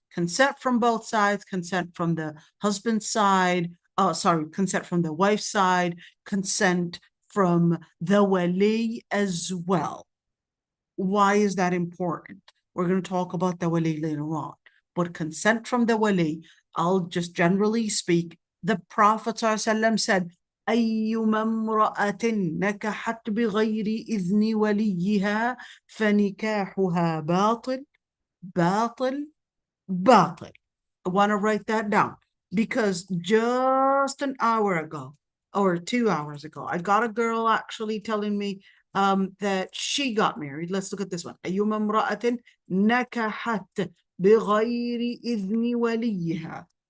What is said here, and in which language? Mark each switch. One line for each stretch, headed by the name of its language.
English: Consent from both sides, consent from the husband's side, consent from the wife's side, consent from the wali as well. Why is that important? We're going to talk about the wali later on. But consent from the wali, I'll just generally speak. The Prophet ﷺ said,
Arabic: أيما امرأة نكحت بغير إذن وليها فنكاحها باطل باطل باطل.
English: I want to write that down because just an hour ago or 2 hours ago, I got a girl actually telling me that she got married. Let's look at this one.
Arabic: أيما امرأة نكحت بغير إذن وليها.